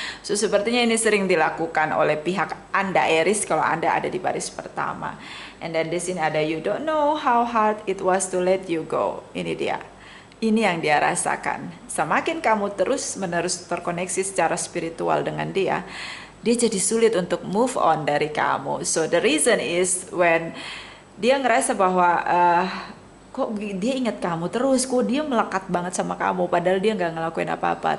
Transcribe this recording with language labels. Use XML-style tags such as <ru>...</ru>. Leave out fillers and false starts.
<id>So, sepertinya ini sering dilakukan oleh pihak Anda, Aries, kalau Anda ada di baris pertama.</id> <en>And then</en> <id>di sini ada</id> <en>you don't know how hard it was to let you go.</en> <id>Ini dia. Ini yang dia rasakan. Semakin kamu terus-menerus terkoneksi secara spiritual dengan dia, dia jadi sulit untuk move on dari kamu.</id> <en>So the reason is when</en> <id>dia ngerasa bahwa kok dia ingat kamu terus, kok dia melekat banget sama kamu, padahal dia nggak ngelakuin apa-apa.</id>